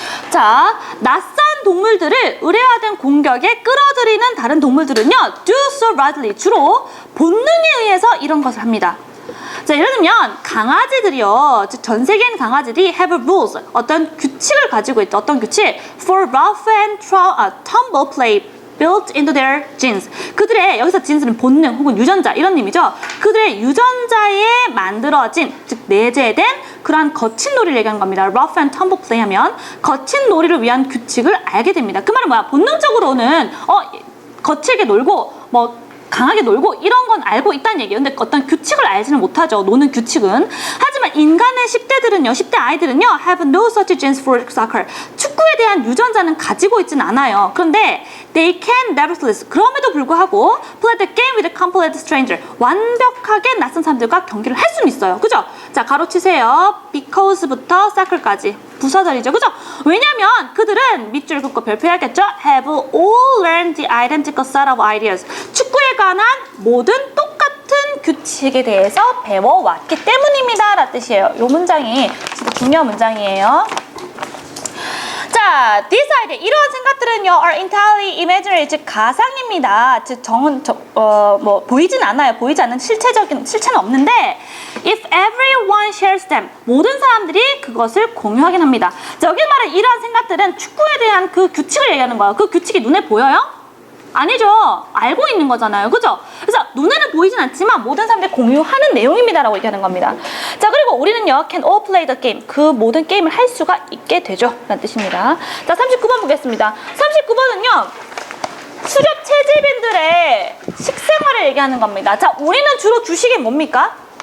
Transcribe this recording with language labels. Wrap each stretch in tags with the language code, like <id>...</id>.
<ko>자, 낯선 동물들을 의뢰화된 공격에 끌어들이는 다른 동물들은요</ko> <en>do so readily,</en> <ko>주로 본능에 의해서 이런 것을 합니다. 자, 예를 들면 강아지들이요, 즉 전 세계에 있는 강아지들이</ko> <en>have rules,</en> <ko>어떤 규칙을 가지고 있죠. 어떤 규칙?</ko> <en>For rough and tumble play built into their genes.</en> <ko>그들의, 여기서 genes는 본능 혹은 유전자 이런 의미죠. 그들의 유전자에 만들어진, 즉 내재된 그러한 거친 놀이를 얘기하는 겁니다.</ko> <en>rough and tumble play</en> <ko>하면 거친 놀이를 위한 규칙을 알게 됩니다. 그 말은 뭐야? 본능적으로는 거칠게 놀고 뭐 강하게 놀고 이런 건 알고 있다는 얘기예요. 근데 어떤 규칙을 알지는 못하죠. 노는 규칙은. 하지만 인간의 10대들은요, 10대 아이들은요,</ko> <en>have no such genes for soccer.</en> <ko>축구에 대한 유전자는 가지고 있진 않아요. 그런데</ko> <en>they can nevertheless.</en> <ko>그럼에도 불구하고</ko> <en>play the game with a complete stranger.</en> <ko>완벽하게 낯선 사람들과 경기를 할 수는 있어요. 그죠? 자, 가로치세요. because부터 soccer까지. 부사절이죠. 그죠? 왜냐면 그들은 밑줄 긋고 별표해야겠죠?</ko> <en>have all learned the identical set of ideas.</en> <ko>축구에 관한 모든 똑같은 규칙에 대해서 배워왔기 때문입니다. 라는 뜻이에요. 이 문장이 진짜 중요한 문장이에요. 자,</ko> <en>this idea,</en> <ko>이러한 생각들은요,</ko> <en>are entirely imaginary,</en> <ko>즉 가상입니다. 즉 보이진 않아요. 보이지 않는 실체는 없는데,</ko> <en>if everyone shares them,</en> <ko>모든 사람들이 그것을 공유하긴 합니다. 자, 여기 말하는 이러한 생각들은 축구에 대한 그 규칙을 얘기하는 거예요. 그 규칙이 눈에 보여요? 아니죠. 알고 있는 거잖아요. 그죠? 그래서 눈에는 보이진 않지만 모든 사람들이 공유하는 내용입니다라고 얘기하는 겁니다. 자, 그리고 우리는요,</ko> <en>can all play the game.</en> <ko>그 모든 게임을 할 수가 있게 되죠. 라는 뜻입니다. 자, 39번 보겠습니다. 39번은요, 수렵 채집인들의 식생활을 얘기하는 겁니다. 자, 우리는 주로 주식이 뭡니까?</ko>